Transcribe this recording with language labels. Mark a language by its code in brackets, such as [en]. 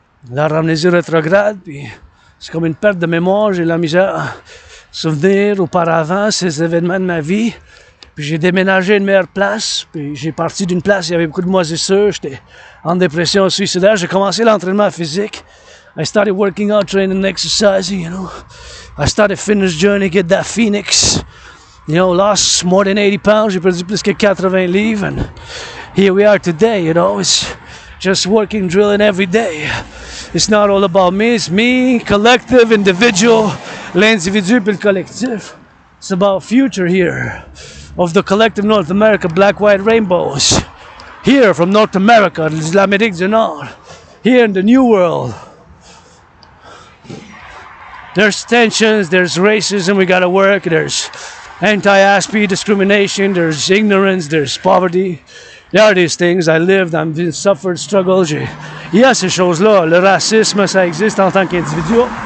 [fr] La amnésie rétrograde, puis c'est comme une perte de mémoire, j'ai la misère à souvenir auparavant ces événements de ma vie. Puis j'ai déménagé à une meilleure place, puis j'ai parti d'une place où il y avait beaucoup de moisissures, j'étais en dépression suicidaire, j'ai commencé l'entraînement physique. [en] I started working out, training and exercising, you know. I started fitness journey, get that phoenix. You know, lost more than 80 pounds, [fr] j'ai perdu plus que 80 livres, [en] and here we are today, you know. It's just working, drilling every day. It's not all about me, it's me, collective, individual, [fr] l'individu puis le collectif. [en] It's about future here of the collective North America, black, white rainbows. Here from North America, l'Amérique du Nord. Here in the New World. There's tensions, there's racism we gotta work, there's anti-ASPE discrimination, there's ignorance, there's poverty. There are these things. I lived, I've suffered, struggled. [fr] Il y a ces choses-là. Le racisme, ça existe en tant qu'individu.